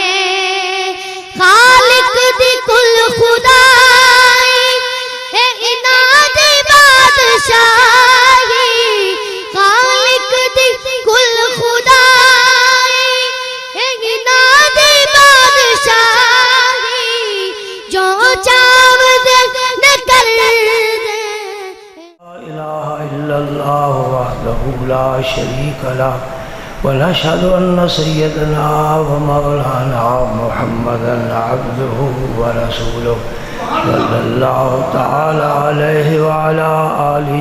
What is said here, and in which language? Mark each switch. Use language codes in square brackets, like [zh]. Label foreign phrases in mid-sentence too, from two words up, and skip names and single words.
[pa] خالق دی کل خدائی اے انہاں دی بادشاہی خالق دی کل خدائی اے انہاں دی بادشاہی جو چاو دے نہ کر دے [ar] لا الہ الا اللہ وحدہ لا شریک لہ ونشهد أن سيدنا ومولانا محمدا عبده ورسوله صلى الله تعالى عليه وعلى آله